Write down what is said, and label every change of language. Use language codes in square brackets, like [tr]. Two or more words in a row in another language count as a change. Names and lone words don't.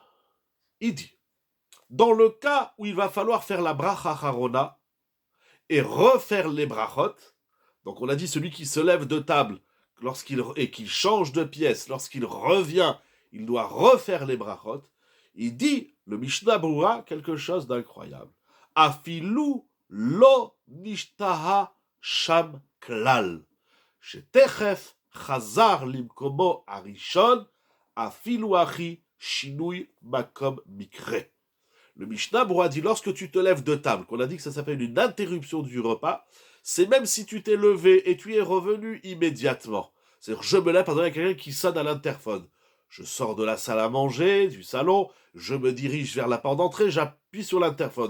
[fr] Il dit, dans le cas où il va falloir faire la [he] ברכה אחרונה [fr] et refaire les brachot, donc on a dit celui qui se lève de table et qui change de pièce, lorsqu'il revient, il doit refaire les brachot. Il dit, le Mishnah Brura, quelque chose d'incroyable. [he] אפילו לא נשתהה שם כלל. שתיכף חזר למקומו הראשון, אפילו הכי שינוי מקום מיקרי. [fr] Le Mishnah Brura dit, lorsque tu te lèves de table, qu'on a dit que ça s'appelle une interruption du repas, c'est même si tu t'es levé et tu es revenu immédiatement. C'est-à-dire, je me lève, par exemple, il y a quelqu'un qui sonne à l'interphone. Je sors de la salle à manger, du salon, je me dirige vers la porte d'entrée, j'appuie sur l'interphone.